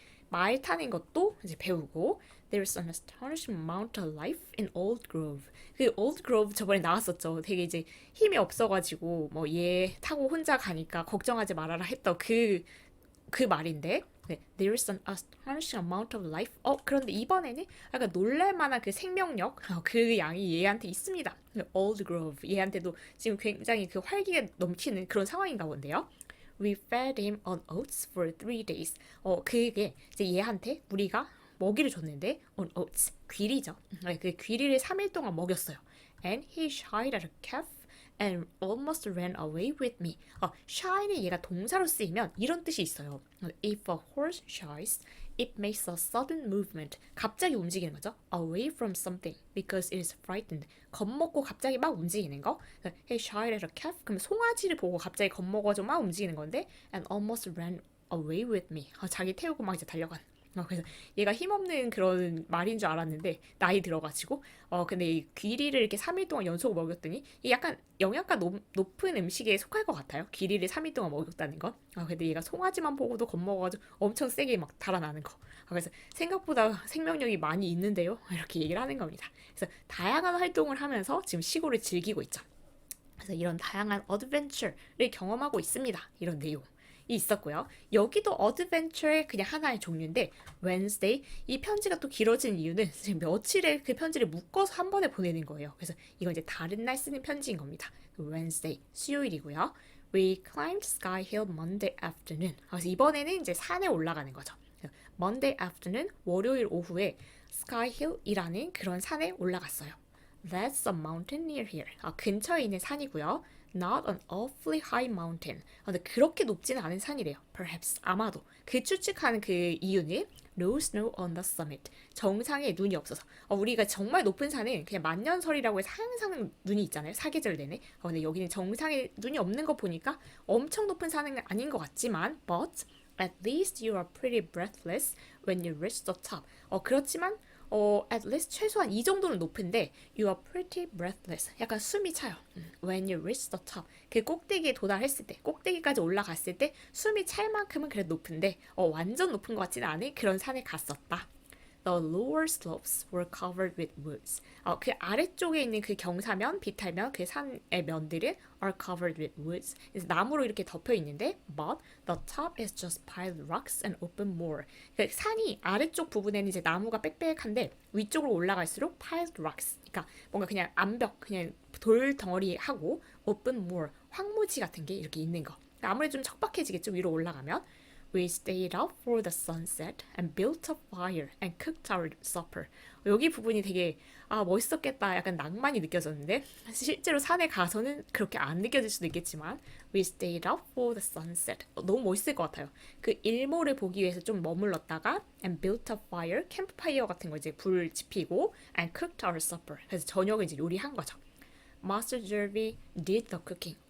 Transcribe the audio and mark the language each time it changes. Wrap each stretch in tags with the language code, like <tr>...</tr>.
<ko>말 타는 것도 이제 배우고</ko> <en>There's an astonishing amount of life in Old Grove.</en> <ko>그 Old Grove 저번에 나왔었죠. 되게 이제 힘이 없어가지고 얘 타고 혼자 가니까 걱정하지 말아라 했던 그 말인데</ko> <en>There's an astonishing amount of life.</en> <ko>그런데 이번에는 약간 놀랄만한 그 생명력 그 양이 얘한테 있습니다. Old Grove 얘한테도 지금 굉장히 그 활기가 넘치는 그런 상황인가 본데요.</ko> <en>We fed him on oats for 3 days.</en> <ko>그게 이제 얘한테 우리가 먹이를 줬는데</ko> <en>on oats</en> <ko>귀리죠. 그 귀리를 3일 동안 먹였어요.</ko> <en>And he shied at a calf and almost ran away with me.</en> <ko>shy는 얘가 동사로 쓰이면 이런 뜻이 있어요.</ko> <en>If a horse shies, it makes a sudden movement.</en> <ko>갑자기 움직이는 거죠.</ko> <en>Away from something because it is frightened.</en> <ko>겁먹고 갑자기 막 움직이는 거.</ko> <en>He shied at a calf.</en> <ko>그럼 송아지를 보고 갑자기 겁먹어서 막 움직이는 건데</ko> <en>and almost ran away with me.</en> <ko>자기 태우고 막 이제 달려간. 그래서 얘가 힘없는 그런 말인 줄 알았는데 나이 들어가지고 근데 이 귀리를 이렇게 3일 동안 연속 먹였더니 약간 영양가 높은 음식에 속할 것 같아요. 귀리를 3일 동안 먹였다는 건. 근데 얘가 송아지만 보고도 겁먹어가지고 엄청 세게 막 달아나는 거. 그래서 생각보다 생명력이 많이 있는데요. 이렇게 얘기를 하는 겁니다. 그래서 다양한 활동을 하면서 지금 시골을 즐기고 있죠. 그래서 이런 다양한 어드벤처를 경험하고 있습니다. 이런 내용. 있었고요. 여기도 어드벤처의 그냥 하나의 종류인데 Wednesday 이 편지가 또 길어진 이유는 지금 며칠의 그 편지를 묶어서 한 번에 보내는 거예요. 그래서 이건 이제 다른 날 쓰는 편지인 겁니다. Wednesday 수요일이고요.</ko> <en>We climbed Sky Hill Monday afternoon.</en> <ko>그래서 이번에는 이제 산에 올라가는 거죠.</ko> <en>Monday afternoon</en> <ko>월요일 오후에 Sky Hill이라는 그런 산에 올라갔어요.</ko> <en>That's a mountain near here.</en> <ko>근처에 있는 산이고요.</ko> <en>Not an awfully high mountain.</en> <ko>근데 그렇게 높지는 않은 산이래요. Perhaps 아마도. 그 추측하는 그 이유는</ko> <en>No snow on the summit.</en> <ko>정상에 눈이 없어서. 우리가 정말 높은 산은 그냥 만년설이라고 해서 항상 눈이 있잖아요. 사계절 내내. 근데 여기는 정상에 눈이 없는 거 보니까 엄청 높은 산은 아닌 것 같지만</ko> <en>But at least you are pretty breathless when you reach the top.</en> <ko>그렇지만</ko> <en>at least</en> <ko>최소한 이 정도는 높은데</ko> <en>you are pretty breathless.</en> <ko>약간 숨이 차요.</ko> <en>When you reach the top.</en> <ko>그 꼭대기에 도달했을 때, 꼭대기까지 올라갔을 때 숨이 찰 만큼은 그래도 높은데 완전 높은 것 같지는 않은 그런 산에 갔었다.</ko> <en>The lower slopes were covered with woods.</en> <ko>그 아래쪽에 있는 그 경사면, 비탈면, 그 산의 면들은</ko> <en>are covered with woods.</en> <ko>그래서 나무로 이렇게 덮여 있는데,</ko> <en>but the top is just piled rocks and open moor.</en> <ko>그 산이 아래쪽 부분에는 이제 나무가 빽빽한데 위쪽으로 올라갈수록</ko> <en>piled rocks.</en> <ko>그러니까 뭔가 그냥 암벽, 그냥 돌 덩어리하고 open moor, 황무지 같은 게 이렇게 있는 거. 그러니까 아무래도 좀 척박해지겠죠, 위로 올라가면.</ko> <en>We stayed up for the sunset and built a fire and cooked our supper.</en> <ko>여기 부분이 되게 멋있었겠다. 약간 낭만이 느껴졌는데 실제로 산에 가서는 그렇게 안 느껴질 수도 있겠지만</ko> <en>We stayed up for the sunset.</en> <ko>너무 멋있을 것 같아요. 그 일몰을 보기 위해서 좀 머물렀다가</ko> <en>and built a fire,</en> <ko>캠프파이어 같은 거 이제 불 지피고</ko> <en>and cooked our supper.</en> <ko>그래서 저녁을 이제 요리한 거죠.</ko> <en>Master Jervy did the cooking.</en>